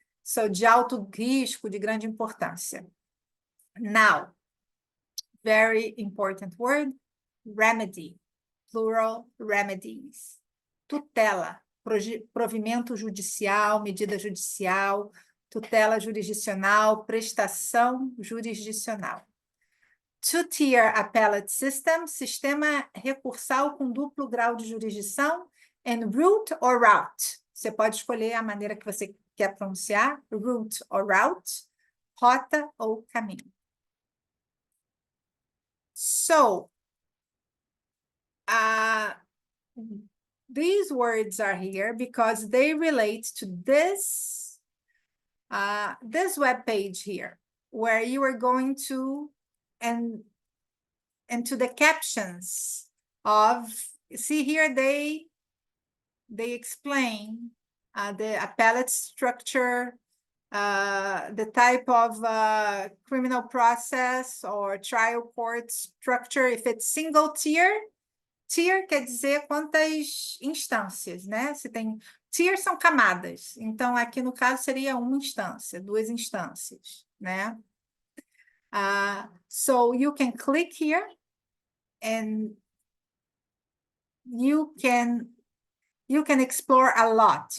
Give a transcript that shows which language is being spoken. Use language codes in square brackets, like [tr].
[pt] So, de alto risco, de grande importância. [en] Now, very important word, remedy, plural remedies. [pt] Tutela, provimento judicial, medida judicial, tutela jurisdicional, prestação jurisdicional. [en] Two-tier appellate system, [pt] sistema recursal com duplo grau de jurisdição, [en] and route or route. [pt] Você pode escolher a maneira que você quer pronunciar, route or route, rota ou caminho. [en] So, these words are here because they relate to this web page here, where you are going to and to the captions of, see here they explain the appellate structure, the type of criminal process or trial court structure, if it's single tier. [pt] Tier quer dizer quantas instâncias, né? Se tem tier são camadas. Então, aqui no caso seria uma instância, duas instâncias, né? [en] So you can click here and you can explore a lot.